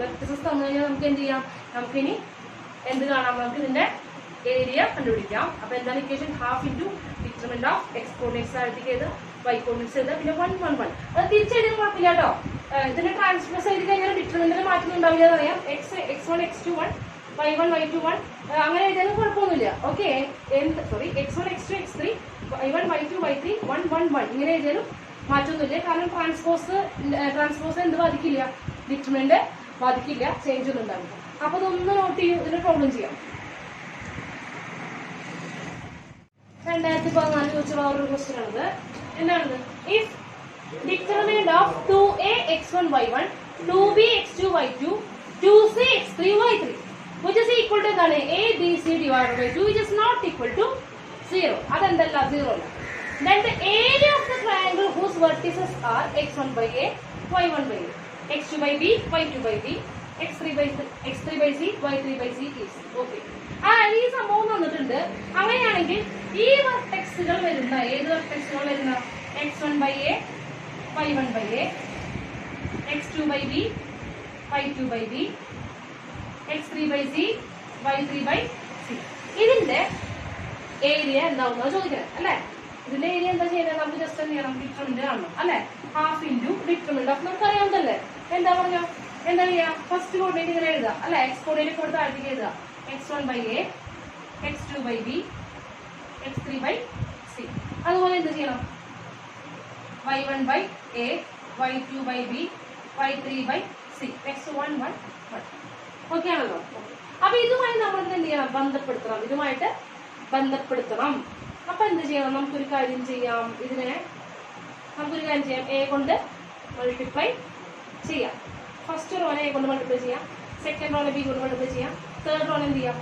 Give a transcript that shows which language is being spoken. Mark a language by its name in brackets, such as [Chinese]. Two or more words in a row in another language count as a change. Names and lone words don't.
[Malayalam] വെർട്ടിസസ് തന്നു കഴിഞ്ഞാൽ നമുക്ക് എന്ത് ചെയ്യാം? നമുക്കിനി എന്ത് കാണാം? നമുക്ക് ഇതിന്റെ ഏരിയ കണ്ടുപിടിക്കാം. അപ്പൊ എന്താണ് ഇക്വേഷൻ? [English] half into determinant of x coordinates [Malayalam] താഴത്തേക്ക് ചെയ്ത് y കോർഡിനേറ്റ്സ് ചെയ്ത് പിന്നെ 1 1 1. അത് തിരിച്ചെഴുതിയാൽ കുഴപ്പമില്ല കേട്ടോ. ഇതിന്റെ ട്രാൻസ്പോസ് എഴുതി കഴിഞ്ഞാൽ ഡിറ്റർമിനന്റിൽ മാറ്റം ഉണ്ടാവില്ല എന്നറിയാം. x1 x2 1 y1 y2 1 അങ്ങനെ എഴുതിയാലും കുഴപ്പമൊന്നുമില്ല. [English] okay, sorry [Malayalam] x1 x2 x3 y1 y2 y3 1 1 1 ഇങ്ങനെ എഴുതിയാലും മാറ്റമൊന്നുമില്ല. കാരണം ട്രാൻസ്പോസ് എന്ത് ബാധിക്കില്ല? ഡിറ്റർമിനന്റ് ബാധിക്കില്ല, ചേഞ്ച് ഒന്നും ഉണ്ടാവില്ല. അപ്പൊ ഇതൊന്ന് നോട്ട് ചെയ്യും, ഇതിന് പ്രോബ്ലം ചെയ്യാം. 2014 ചോദിച്ചുള്ള ഒരു ക്വസ്റ്റ്യൻ ആണിത്. എന്താണിത്? [English] if determinant of 2a x1 y1 2b x2 y2 2c x3 y3 which is equal to എന്താണ്? a b c divided by 2 which is not equal to 0. [Malayalam] അതെന്തല്ല? 0 അല്ല. [English] Then the area of the triangle whose vertices are x1 by a y1 by a x2 by b y2 by b x3 by c y3 by c is okay. [Malayalam] ഈ സംഭവം തന്നിട്ടുണ്ട്. അങ്ങനെയാണെങ്കിൽ ഈ വെർട്ടെക്സുകൾ വരുന്ന ഏത് വെർട്ടെക്സുകൾ വരുന്ന? x1 by a y1 by a x2 by b y2 by b x3 by c y3 by c. ഇതിന്റെ ഏരിയ എന്താവുന്ന ചോദിക്കുന്നത് അല്ലെ? ഇതിന്റെ ഏരിയ എന്താ ചെയ്യുന്നത്? നമുക്ക് ജസ്റ്റ് എന്ത് ചെയ്യണം? ഡിറ്റർമിനന്റ് കാണണം അല്ലെ? [English] half into determinant of [Malayalam] നമുക്ക് അറിയാവുന്നതല്ലേ? എന്താ പറഞ്ഞോ? എന്താ ചെയ്യാ? [English] first coordinate [Malayalam] ഇങ്ങനെ എഴുതാം അല്ലെ? [English] x coordinate [Malayalam] കൊടുത്ത് താഴത്തേക്ക് എഴുതാം. x1 by a x2 by b x3 by c. അതുപോലെ എന്ത് ചെയ്യണം? y1 by a y2 by b y3 by c x1 1 1. ഓക്കെ ആണല്ലോ? അപ്പൊ ഇതുമായി നമ്മൾ എന്ത് ചെയ്യണം? ബന്ധപ്പെടുത്തണം. ഇതുമായിട്ട് ബന്ധപ്പെടുത്തണം. അപ്പൊ എന്ത് ചെയ്യണം? നമുക്കൊരു കാര്യം ചെയ്യാം. ഇതിനെ നമുക്കൊരു കാര്യം ചെയ്യാം. എ കൊണ്ട് മൾട്ടിപ്ലൈ ചെയ്യാം. [English] first row [Malayalam] എ കൊണ്ട് മൾട്ടിപ്ലൈ ചെയ്യാം, [English] second row [Malayalam] ബി കൊണ്ട് മൾട്ടിപ്ലൈ ചെയ്യാം, [English] third row [Malayalam] എന്ത് ചെയ്യാം?